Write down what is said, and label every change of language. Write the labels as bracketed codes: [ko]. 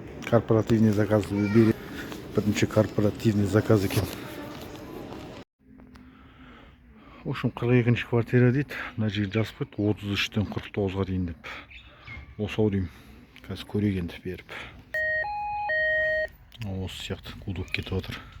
[ru] Корпоративный заказ выбери. [kk] Бірінші [ru] корпоративный заказ [kk] екен. Ушым 42-ші квартира дейді. Мына жер жазып қойды 33-тен 49-ға дейін деп. Осау деймін. Қазір көрейік енді беріп. Осы сияқты кудок кетіп отыр.